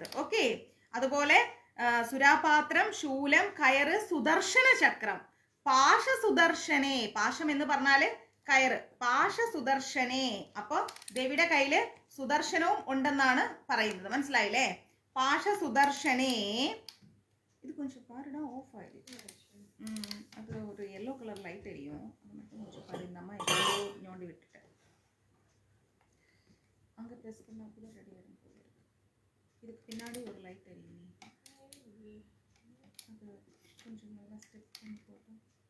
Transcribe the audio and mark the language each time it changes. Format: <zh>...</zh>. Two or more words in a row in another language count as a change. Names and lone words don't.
<ml>ഓക്കെ, അതുപോലെ സുരാപാത്രം, ശൂലം, കയറ്, സുദർശന ചക്രം,</ml> <sa>പാശ സുദർശനേ,</sa> <ml>പാശം എന്ന് പറഞ്ഞാല് കയറ്,</ml> <sa>പാശ സുദർശനേ.</sa> <ml>അപ്പൊ ദേവിയുടെ കയ്യില് സുദർശനവും ഉണ്ടെന്നാണ് പറയുന്നത്. മനസ്സിലായില്ലേ?</ml> <sa>പാശ സുദർശനേ.</sa> <ml>ഇത്</ml> <ta>கொஞ்சம் பாருடா,</ta> <ml>ഓഫ് ആയിരിക്കും.</ml> <ta>அது ஒரு</ta> <en>yellow colour light</en> <ta>எரியும், அது மட்டும் கொஞ்சம் பாரு. இந்த அம்மா எல்லோ நோண்டி விட்டுட்டேன். அங்கே ப்ரெஸ் பண்ணால் கூட ரெடி ஆகிடும் போல இருக்கு. இதுக்கு பின்னாடி ஒரு லைட் எரியும், அது கொஞ்சம் நல்லா ஸ்டெப் பண்ணி போட்டோம்.</ta>